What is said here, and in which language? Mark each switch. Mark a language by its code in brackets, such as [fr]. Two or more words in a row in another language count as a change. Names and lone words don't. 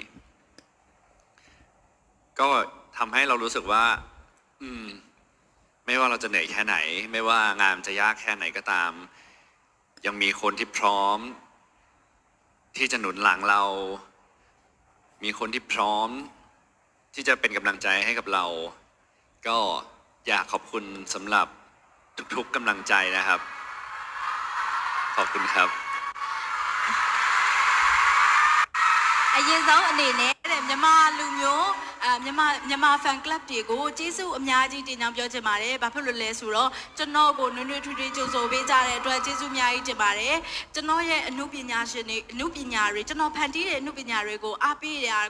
[th] ก็ทำให้เรารู้สึกว่าไม่ว่าเราจะเหนื่อยแค่ไหนไม่ว่างานจะยากแค่ไหนก็ตามยังมีคนที่พร้อมที่จะหนุนหลังเรามีคนที่พร้อมที่จะเป็นกำลังใจให้กับเราก็อยากขอบคุณสำหรับทุกๆกำลังใจนะครับขอบคุณครับ [my] အရင်ဆုံးအနေနဲ့မြန်မာလူမျိုးမြန်မာ [en] fan club [my] တွေကိုကျေးဇူးအများကြီးတင်ကြောင်းပြောချင်ပါတယ်။ဘာဖြစ်လို့လဲဆိုတော့ကျွန်တော်ကိုနွေးနွေးထွေးထွေးကြိုဆိုပေးကြတဲ့အတွက်ကျေးဇူးအများကြီးတင်ပါတယ်။ကျွန်တော်ရဲ့အမှုပညာရှင်တွေအမှုပညာတွေကျွန်တော်ဖန်တီးတဲ့အမှုပညာတွေကိုအားပေးရတာ